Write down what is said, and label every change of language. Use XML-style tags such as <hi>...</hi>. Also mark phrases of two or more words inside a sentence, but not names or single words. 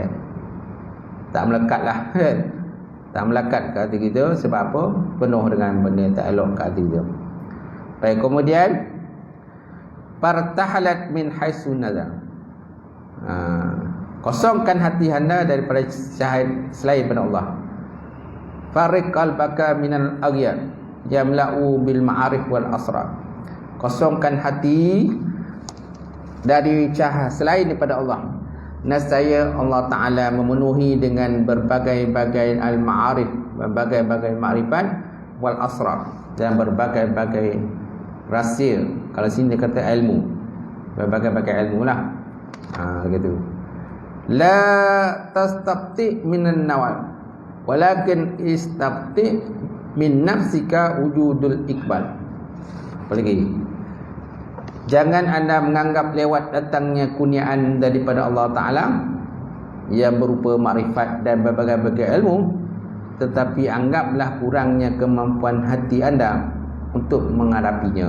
<ms>Tak melekat lah tak melekat ke hati kita. Sebab apa? Penuh dengan benda yang tak elok ke hati kita. Baik, kemudian</ms> <ar>فارتحلت من حيث نظر,</ar> <ms>kosongkan hati anda daripada cahaya selain daripada Allah.</ms> <ar>فرغ قلبك من الأغيار يملأ بالمعارف والأسرار.</ar> <ms>Kosongkan hati dari cahaya selain daripada Allah. Nescaya Allah Ta'ala memenuhi dengan berbagai-bagai al-ma'arif, berbagai-bagai ma'rifat</ms> <ar>والأسرار,</ar> <ms>dan berbagai-bagai rahsia. Kalau sini dia kata ilmu, berbagai-bagai ilmu lah. Gitu.</ms> <ar>لا تستبطئ من النوال ولكن استبطئ من نفسك وجود الإقبال.</ar> <ms>Apa lagi? Jangan anda menganggap lewat datangnya kurniaan daripada Allah Ta'ala yang berupa makrifat dan berbagai-bagai ilmu, tetapi anggaplah kurangnya kemampuan hati anda untuk menghadapinya.</ms>